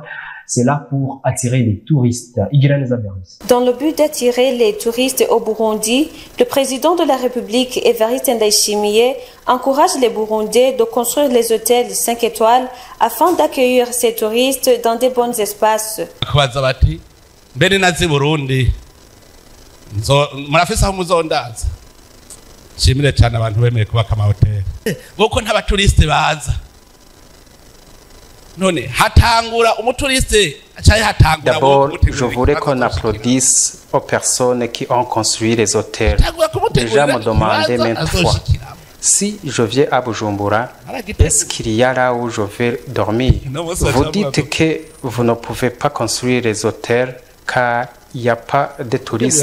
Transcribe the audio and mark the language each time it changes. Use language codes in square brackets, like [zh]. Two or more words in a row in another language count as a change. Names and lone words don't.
[fr] C'est là pour attirer les touristes. Dans le but d'attirer les touristes au Burundi, le président de la République, Evariste Ndayishimiye, encourage les Burundais de construire les hôtels 5 étoiles afin d'accueillir ces touristes dans de bons espaces. [rn] Shimire cyane abantu bemeye kubaka amahoteli kuko ntabaturiste baza none hatangura umuturiste acaye hatangura. [fr] D'abord, je voudrais qu'on applaudisse aux personnes qui ont construit les hôtels. Déjà me demander maintes fois, si je viens à Bujumbura, est-ce qu'il y a là où je vais dormir? Vous dites que vous ne pouvez pas construire les hôtels car il n'y a pas de touristes.